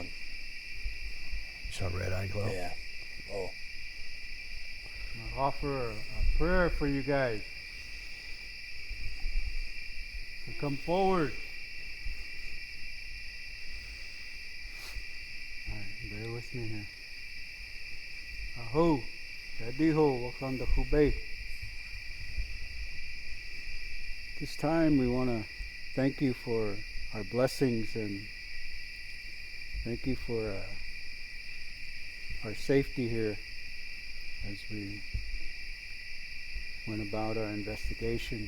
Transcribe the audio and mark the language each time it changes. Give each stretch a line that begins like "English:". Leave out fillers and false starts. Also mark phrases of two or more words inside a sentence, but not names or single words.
English: Saw red eye glow. Yeah. Oh. I'm going to offer a prayer for you guys. So come forward. Alright, bear with me here. Aho! Dadiho wakanda hubei. This time we want to thank you for our blessings and thank you for our safety here. as we went about our investigation.